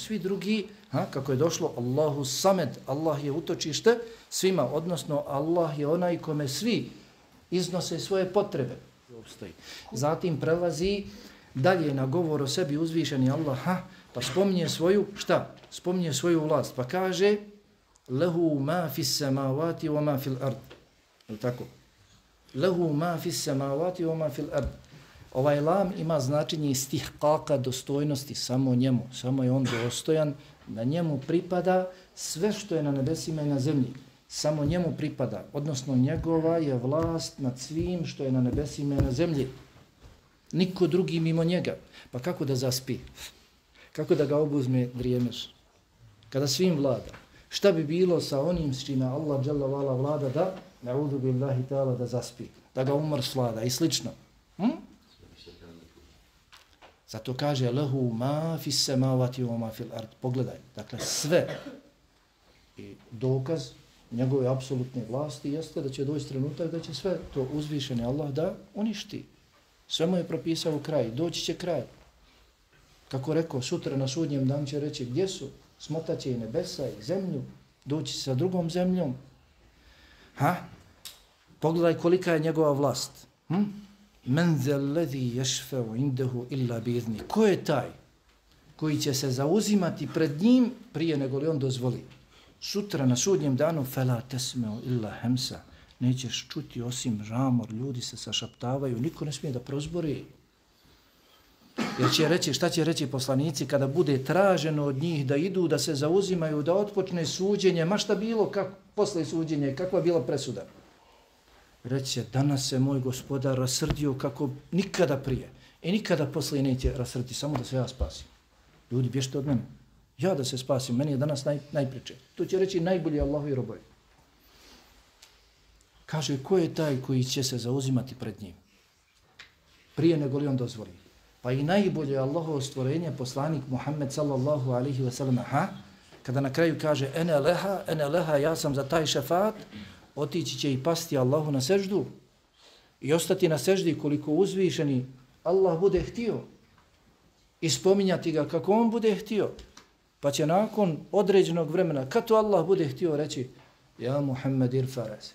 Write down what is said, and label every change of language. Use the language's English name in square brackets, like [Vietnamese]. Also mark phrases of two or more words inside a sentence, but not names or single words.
[Bosnian] Svi drugi, kako je došlo, [Arabic] الله الصمد, [Bosnian] Allah je utočište svima, odnosno Allah je onaj kome svi iznose svoje potrebe. Zatim prelazi dalje na govor o sebi uzvišeni Allah, pa spominje svoju, šta? Spominje svoju vlast, pa kaže [Arabic] له ما في السماوات وما في الأرض. [Bosnian] Tako? [Arabic] له ما في السماوات وما في الأرض. [Bosnian] Ovaj lam ima značenje istihqaqa, dostojnosti, samo njemu. Samo je on dostojan, na njemu pripada sve što je na nebesima i na zemlji. Samo njemu pripada, odnosno njegova je vlast nad svim što je na nebesima i na zemlji. Niko drugi mimo njega. Pa kako da zaspi? Kako da ga obuzme drijemeš? Kada svim vlada. Šta bi bilo sa onim s čime Allah dželle vala vlada da, [Arabic] نعوذ بالله تعالى, [Bosnian] da zaspi? Da ga umr svlada i slično. Zato kaže [Arabic] له ما في السماوات وما في الأرض. [Bosnian] Pogledaj, dakle sve i dokaz njegove apsolutne vlasti jeste da će doći trenutak da će sve to uzvišeni Allah da uništi. Sve mu je propisao u kraj, doći će kraj. Kako rekao, sutra na sudnjem danu će reći gdje su, smotaće i nebesa i zemlju, doći sa drugom zemljom. Pogledaj kolika je njegova vlast. [Arabic] من ذا الذي يشفع عنده إلا بإذني. [Bosnian] Ko je taj koji će se zauzimati pred njim prije nego li on dozvoli? Sutra na sudnjem danu [Arabic] فلا تسمع إلا همسا. [Bosnian] Nećeš čuti osim žamor, ljudi se sašaptavaju, niko ne smije da prozbori. Jer će reći, šta će reći poslanici kada bude traženo od njih da idu, da se zauzimaju, da otpočne suđenje, ma šta bilo posle suđenja, kakva bila presuda? Reći će, danas se moj gospodar rasrdio kako nikada prije i nikada poslije neće rasrditi, samo da se ja spasim. Ljudi, bježite od mene. Ja da se spasim, meni je danas najpreče. To će reći najbolji Allahovi robovi. Kaže, ko je taj koji će se zauzimati pred njim? Prije nego li on dozvoli. Pa i najbolje Allahovo stvorenje, poslanik Muhammed [Arabic] صلى الله عليه وسلم, [Bosnian] kada na kraju kaže, [Arabic] أنا لها, [Bosnian] ja sam za taj šefat, otići će i pasti Allahu na seždu i ostati na seždi koliko uzvišeni Allah bude htio i spominjati ga kako on bude htio. Pa će nakon određenog vremena, kad to Allah bude htio reći, [Arabic] يا محمد ارفع رأسي.